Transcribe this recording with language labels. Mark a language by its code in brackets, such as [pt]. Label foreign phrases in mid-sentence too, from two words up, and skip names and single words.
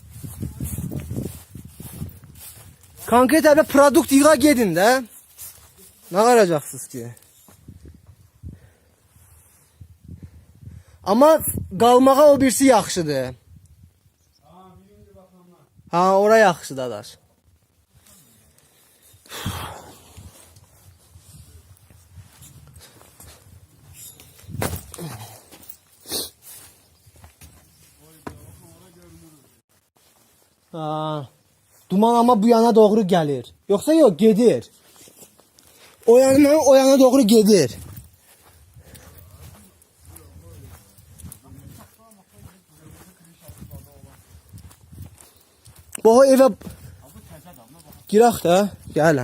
[az] Konkret evde produkt yığa gedin də. Ne qaracaqsınız ki? Amma qalmağa o birisi yaxşıdır. Ha, ora yaxşıdır adaş. Ha. [tr] Duman ama bu yana doğru gelir. Yoksa yok, [az] gedir. O yana doğru gedir. Bu eve girək də, gələm.